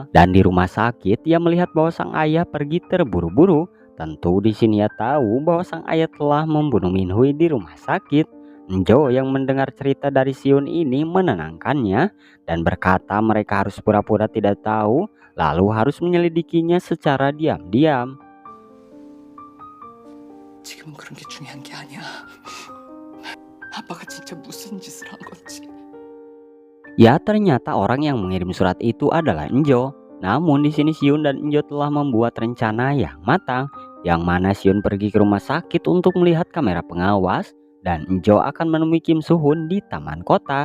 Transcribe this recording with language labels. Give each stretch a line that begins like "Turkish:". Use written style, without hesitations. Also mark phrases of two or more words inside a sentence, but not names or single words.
Indonesian: Dan di rumah sakit ia melihat bahwa sang ayah pergi terburu-buru. Tentu di sini ia tahu bahwa sang ayah telah membunuh Minhui di rumah sakit. Jo yang mendengar cerita dari Siun ini menenangkannya dan berkata mereka harus pura-pura tidak tahu, lalu harus menyelidikinya secara diam-diam.
Korean: 지금은 그런 게 중요한 게 아니야. 아빠가 진짜 무슨 짓을 한 건지.
Indonesian: Ya ternyata orang yang mengirim surat itu adalah Enjo. Namun di sini Siun dan Enjo telah membuat rencana yang matang, yang mana Siun pergi ke rumah sakit untuk melihat kamera pengawas dan Enjo akan menemui Kim Soo Hyun di taman kota.